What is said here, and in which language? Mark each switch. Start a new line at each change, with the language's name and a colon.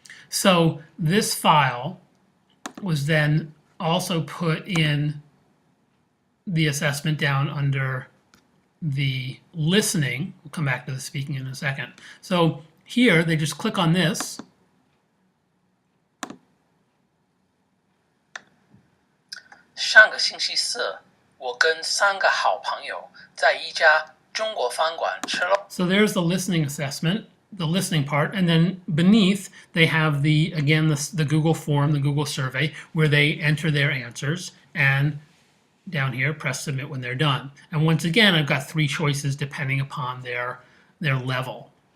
English: So this file was then also put in the assessment down under the listening. We'll come back to the speaking in a second. So here they just click on this,
Chinese: 上个星期四，我跟3个好朋友在一家中国饭馆吃了。
English: So there's the listening assessment, the listening part, and then beneath they have the Google form, the Google survey, where they enter their answers, and down here press submit when they're done. And once again, I've got 3 choices depending upon their level.